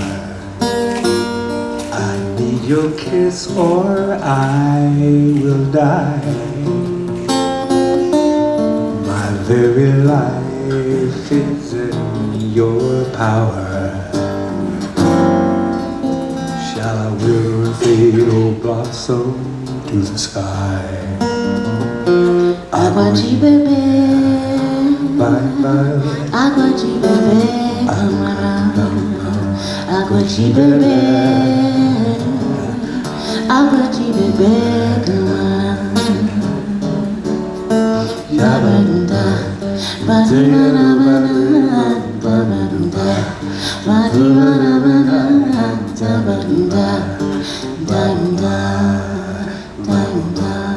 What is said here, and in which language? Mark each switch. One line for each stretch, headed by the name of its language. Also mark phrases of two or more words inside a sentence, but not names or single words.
English: I need your kiss or I will die. My very life is in your power. Shall I wither and fade or blossom to the sky?
Portuguese: Água de beber,
English: Bye bye.
Portuguese: água de beber, camarão. Água de beber, água de beber, camarão. Babanda, badibana, babanda, badibana, babanda, danda, danda.